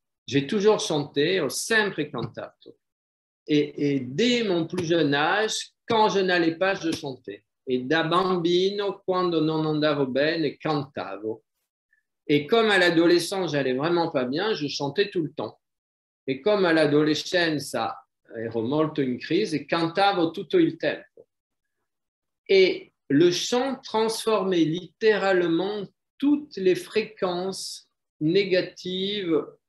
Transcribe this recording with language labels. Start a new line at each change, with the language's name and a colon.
French: J'ai toujours chanté,
Italian: ho sempre cantato.
French: Et dès mon plus jeune âge, quand je n'allais pas, je chantais.
Italian: Et da bambino, quando non andavo bene, cantavo.
French: Et comme à l'adolescence, j'allais vraiment pas bien, je chantais tout le temps.
Italian: Et comme à l'adolescenza ero molto in crisi, cantavo tutto il tempo.
French: Et le chant transformait littéralement toutes les fréquences négatives.